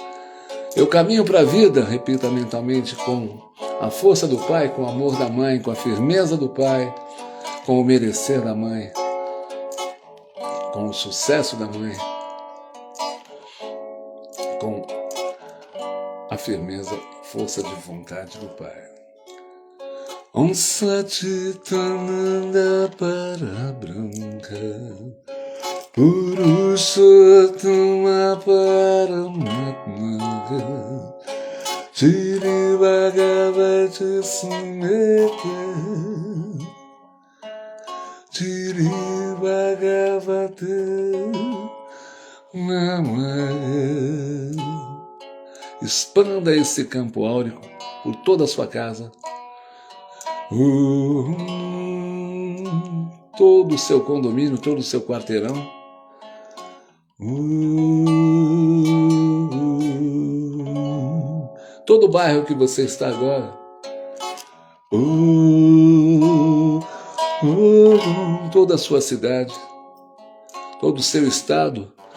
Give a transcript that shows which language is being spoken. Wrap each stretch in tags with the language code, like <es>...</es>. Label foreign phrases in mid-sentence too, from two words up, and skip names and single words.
<pt>Eu caminho para a vida, repita mentalmente, com a força do pai, com o amor da mãe, com a firmeza do pai, com o merecer da mãe, com o sucesso da mãe, com a firmeza, força de vontade do pai.</pt> <sa>Om Satchitananda Parabrahma Purushottama Paramatma Shri Bhagavati Sumedha Shri Bhagavati Namaha.</sa> <pt>Expanda esse campo áurico por toda a sua casa, todo o seu condomínio, todo o seu quarteirão, todo o bairro que você está agora, toda a sua cidade, todo o seu estado,</pt>